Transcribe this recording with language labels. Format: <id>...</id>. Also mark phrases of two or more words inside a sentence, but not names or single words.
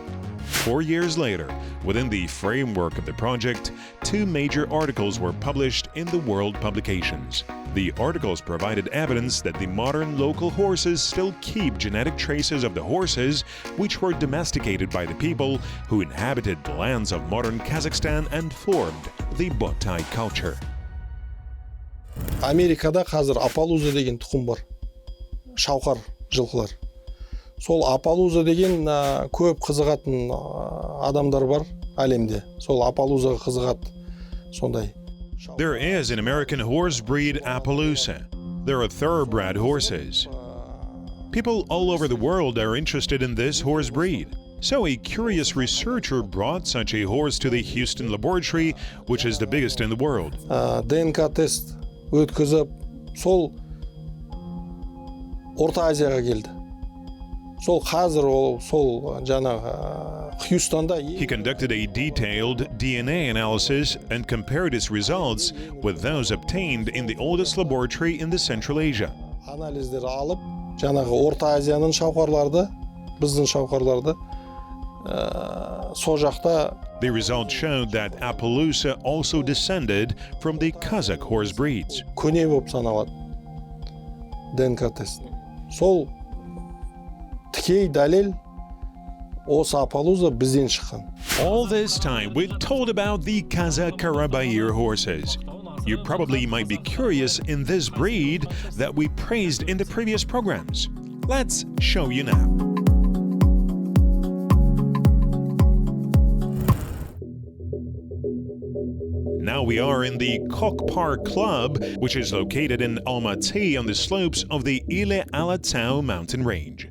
<en>4 years later, within the framework of the project, 2 major articles were published in the world publications. The articles provided evidence that the modern local horses still keep genetic traces of the horses which were domesticated by the people who inhabited the lands of modern Kazakhstan and formed the Botai culture.</en> <kk>Америкада қазір Апалуза деген тұқым бар. Шауқар жылқылар. Сол Апалуза деген көп қызығатын адамдар бар әлемде. Сол Апалузаға қызығады сондай.</kk> <en>There is an American horse breed Appaloosa. There are thoroughbred horses. People all over the world are interested in this horse breed. So a curious researcher brought such a horse to the Houston laboratory, which is the biggest in the world.</en> <kk>ДНК тест өткізіп, сол Орта Азияға келді. Сол қазір сол жаңағы Houston'da.</kk> <en>He conducted a detailed DNA analysis and compared its results with those obtained in the oldest laboratory in the Central Asia.</en> <kk>Анализдер алып, жаңағы Орта Азияның шауқарларды, біздің шауқарларды сол жақта.</kk> <en>The results showed that Appaloosa also descended from the Kazakh horse breeds.</en> <kk>Көне болып саналады. ДНК тест. Сол тікей дәлел осы Апалуза бізден шыққан.</kk> <en>All this time we've told about the Kazakh Karabaiyr horses. You probably might be curious in this breed that we praised in the previous programs. Let's show you now. Now we are in the Kokpar Club, which is located in Almaty on the slopes of the Ile Alatau mountain range.</en>